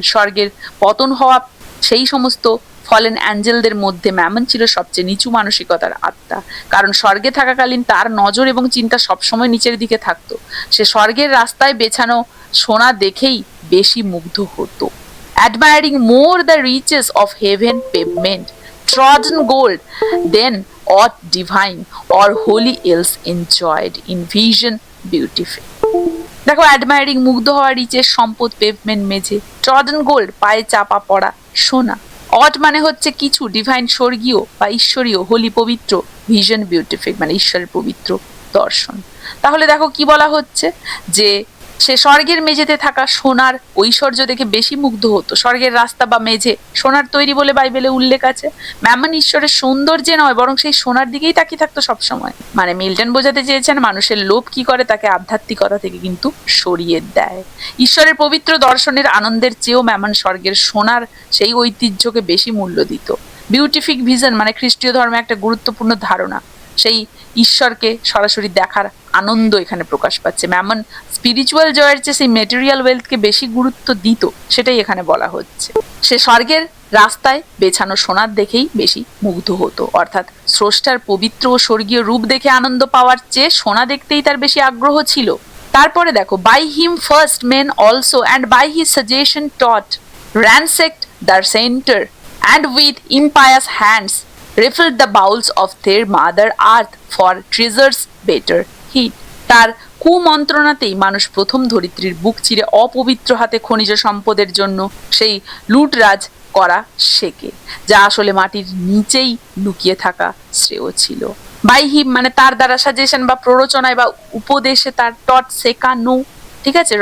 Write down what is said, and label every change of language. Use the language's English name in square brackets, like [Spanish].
[Bangla] স্বর্গের পতন হওয়া সেই সমস্ত ফলেন অ্যাঞ্জেলদের মধ্যে ম্যামন ছিল সবচেয়ে নিচু মানসিকতার আত্মা, কারণ স্বর্গে থাকাকালীন তার নজর এবং চিন্তা সবসময় নিচের দিকে থাকতো। সে স্বর্গের রাস্তায় বেছানো সোনা দেখেই বেশি মুগ্ধ হতো। [English] Admiring more the riches of heaven pavement, trodden gold than aught divine or holy else enjoyed in vision beautiful. [Bangla] দেখো, অ্যাডমায়ারিং মুগ্ধ হওয়া, রিচের সম্পদ, পেভমেন্ট মেঝে, ট্রডেন গোল্ড পায়ে চাপা পড়া সোনা, অট মানে হচ্ছে কিছু, ডিভাইন স্বর্গীয় বা ঈশ্বরীয়, হোলি পবিত্র, ভিশন বিউটিফিক মানে ঈশ্বরের পবিত্র দর্শন। তাহলে দেখো কি বলা হচ্ছে যে সে স্বর্গের মেঝেতে থাকা সোনার ঐশ্বর্য দেখে বেশি মুগ্ধ হতো। স্বর্গের রাস্তা বা মেঝে সোনার তৈরি বলে বাইবেলে উল্লেখ আছে। ম্যামন ঈশ্বরের সৌন্দর্যে নয় বরং সেই সোনার দিকেই তাকিয়ে থাকতো সবসময়। মানে মিল্টন বোঝাতে চেয়েছেন মানুষের লোভ কি করে, তাকে আধ্যাত্মিকতা থেকে কিন্তু সরিয়ে দেয়। ঈশ্বরের পবিত্র দর্শনের আনন্দের চেয়েও ম্যামন স্বর্গের সোনার সেই ঐতিহ্যকে বেশি মূল্য দিত। বিউটিফিক ভিশন মানে খ্রিস্টীয় ধর্মে একটা গুরুত্বপূর্ণ ধারণা, সেই ঈশ্বরকে সরাসরি দেখার আনন্দ এখানে প্রকাশ পাচ্ছে। ম্যামন স্পিরিচুয়াল জয়ের চেয়ে সেই মেটেরিয়াল ওয়েলথকে বেশি গুরুত্ব দিত, সেটাই এখানে বলা হচ্ছে। সে স্বর্গের রাস্তায় বেছানো সোনার দেখেই বেশি মুগ্ধ হতো, অর্থাৎ স্রষ্টার পবিত্র ও স্বর্গীয় রূপ দেখে আনন্দ পাওয়ার চেয়ে সোনা দেখতেই তার বেশি আগ্রহ ছিল। তারপরে দেখো, [English] By him first men also and by his suggestion taught ransacked the center and with impious hands refilled the bowels of their mother earth for treasures better hid. [Bangla] তার কুমন্ত্রণাতেই মানুষ প্রথম ধরিত্রীর বুক চিরে অপবিত্র হাতে খনিজ সম্পদের জন্য সেই লুটরাজ করা শেখে, যা আসলে মাটির নিচেই লুকিয়ে থাকা শ্রেয় ছিল। বাই হিম মানে তার দ্বারা, সাজেশন বা প্ররোচনায় বা উপদেশে, তার টট শেখানো, ঠিক আছে।